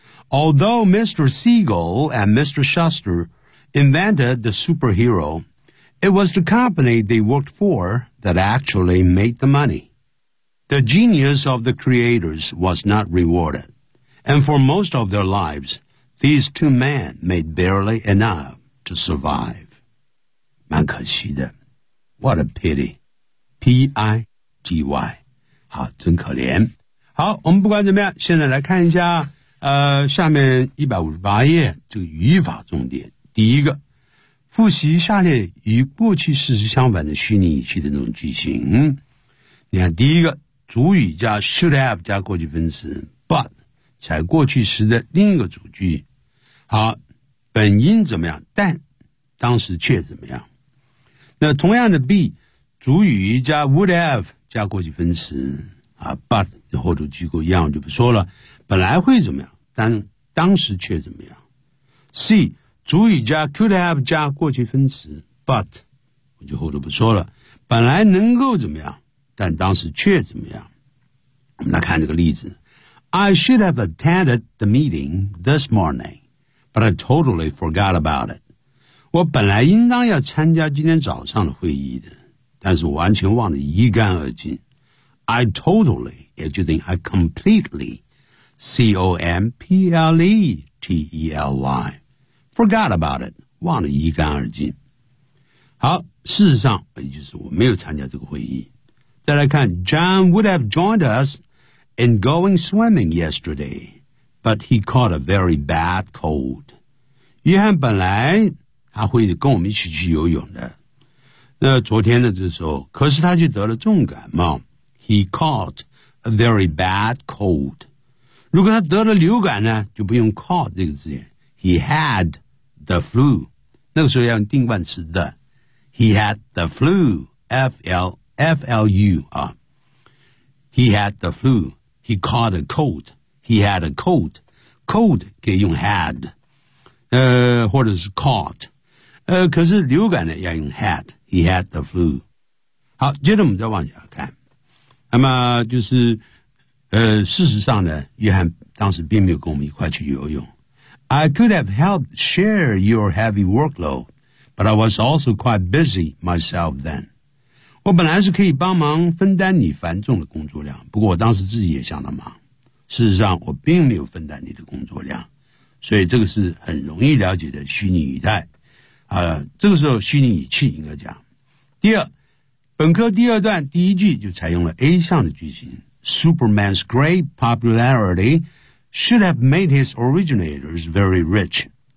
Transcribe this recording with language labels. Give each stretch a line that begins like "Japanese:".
English: Although Mr. Siegel and Mr. Shuster invented the superhero, it was the company they worked for that actually made the money. The genius of the creators was not rewarded, and for most of their lives,These two men made barely enough to survive.
Chinese: 蛮可惜的。
English: What a pity.
Chinese: P-I-T-Y. 好真可怜。好我们不管怎么样现在来看一下下面158页这个语法重点，第一个，复习下列与过去事实相反的虚拟语气的那种句型。你看，第一个，主语加 should have 加过去分词 but 在过去时的另一个主句。好，本应怎么样，但当时却怎么样。那同样的 be 主语加 would have 加过去分词啊 ，but 后头机构一样就不说了。本来会怎么样，但当时却怎么样。C 主语加 could have 加过去分词 ，but 我就后头不说了。本来能够怎么样，但当时却怎么样。我们来看这个例子
English: ：I should have attended the meeting this morning, but I totally forgot about it.
Chinese: 我本来应当要参加今天早上的会议的，但是我完全忘得一干二净。
English: I totally,
Chinese: 也就等于
English: I completely, C-O-M-P-L-E-T-E-L-Y, forgot about it,
Chinese: 忘了一干二净。好，事实上，也就是我没有参加这个会议。再来看
English: ,John would have joined us in going swimming yesterday, but he caught a very bad cold.
Chinese: 约翰本来他会跟我们一起去游泳的。那昨天的这时候，可是他就得了重感冒。
English: He caught a very bad cold.
Chinese: 如果他得了流感呢，就不用 caught 这个字眼。
English: He had the flu.
Chinese: 那个时候要用定冠词的。
English: He had the flu. F-L-F-L-U 啊。 He had the flu. He caught a cold. He had a cold.
Chinese: Cold 可以用 had， 或者是 caught， 可是流感呢要用 had。
English: He had the flu.
Chinese: 好，接着我们再往下看。那么就是事实上呢，约翰当时并没有跟我们一块去游泳。
English: I could have helped share your heavy workload, but I was also quite busy myself then.
Chinese: 我本来是可以帮忙分担你繁重的工作量，不过我当时自己也相当忙。事实上我并没有分担你的工作量。所以这个是很容易了解的虚拟语态。这个时候虚拟语气应该讲。第二，本科第二段第一句就采用了 A 项的句型
English: Superman's great popularity should have made his originators very rich.